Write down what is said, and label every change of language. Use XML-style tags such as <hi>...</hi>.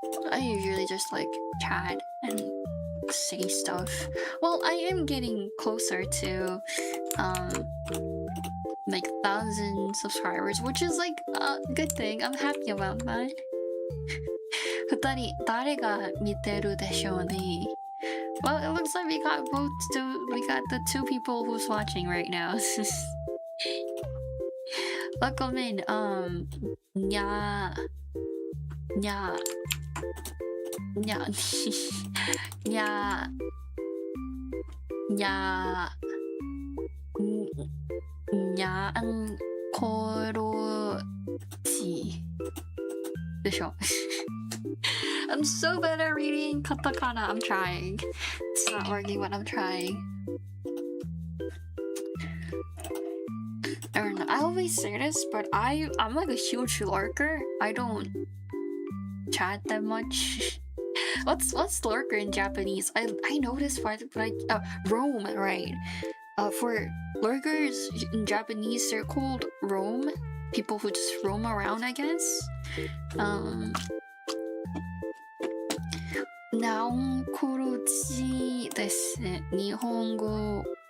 <en>I usually just like chat and say stuff. Well, I am getting closer to like 1,000 subscribers, which is like a good thing. I'm happy about that.</en> <ja>2人誰が見てるでしょうね?</ja> <en>Well, it looks like we got the 2 people who's watching right now. Welcome in, nya, nya, nya, nya, nya, nya, korochi.</en> <ja>でしょ?</ja> <en>I'm so bad at reading katakana. I'm trying. It's not working, but I'm trying. I don't know. I always say this, but I'm like a huge lurker. I don't chat that much. What's lurker in Japanese? I know this part, but roam, right? For lurkers in Japanese, they're called roam. People who just roam around, I guess.</en> <ja>ナオンコロチです。日本語</ja>